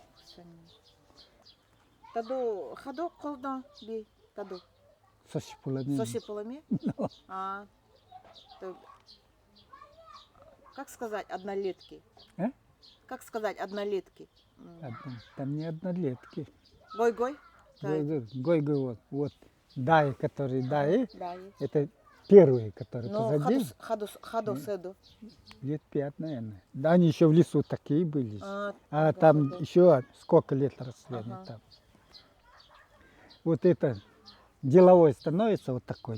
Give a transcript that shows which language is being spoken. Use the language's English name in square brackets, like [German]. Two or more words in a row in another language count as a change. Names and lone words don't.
[Nanai] Таду хадо колда би таду. Сосипулами. Сосипулами? А. [Russian] То- Как сказать однолетки? А? Как сказать однолетки? Там не однолетки. [Nanai] Гой-гой? [Russian] Гой-гой вот. Вот. Дай, которые дай, Да, есть. это первые, которые Ну, позади. [Nanai] хадо седу. [Russian] Лет 5, наверное. Да, они еще в лесу такие были. А, А да, там да, да. еще сколько лет росли они Ага. там. Вот это деловой становится вот такой,